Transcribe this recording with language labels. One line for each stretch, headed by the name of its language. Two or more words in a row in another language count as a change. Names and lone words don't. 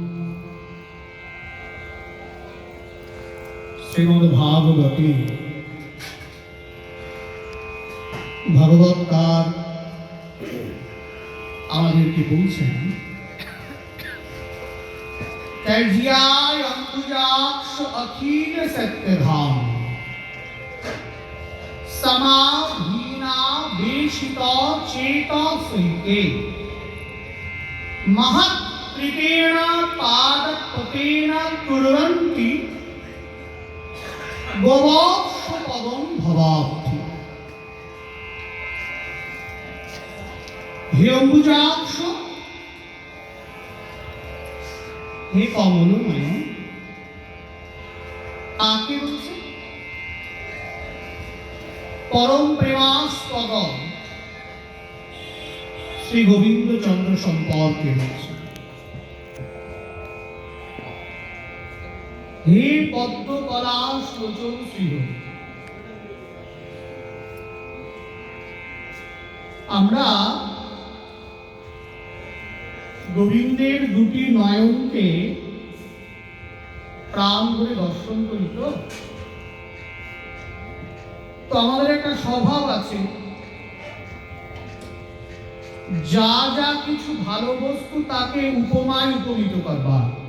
Sanskrit: श्रीमद्भागवते भगवत्कार
Bangla: আমাদেরকে বলছেন
Sanskrit: त्यज्याय अम्बुजाक्ष अखिल सत्यधाम समाधीना वेशिता चेतसैके महत्कृतेन पादपतेन कुर्वन्ति गोवत्सपदं भवाब्धि। हे अम्बुजाक्ष हे कमलमय
Bangla: কাকে বলছে?
Sanskrit: परम प्रेमास्पद श्री गोविंद चंद्र सम्पर्के বলছে। हे पद्म पलाश लोचन श्रीहरि আমরা
Bangla: গোবিন্দের দুটি নয়নকে প্রাণ ভরে দর্শন করি তো আমাদের একটা স্বভাব আছে যা যা কিছু ভালো বস্তু তাকে উপমায় উপমিত করবার।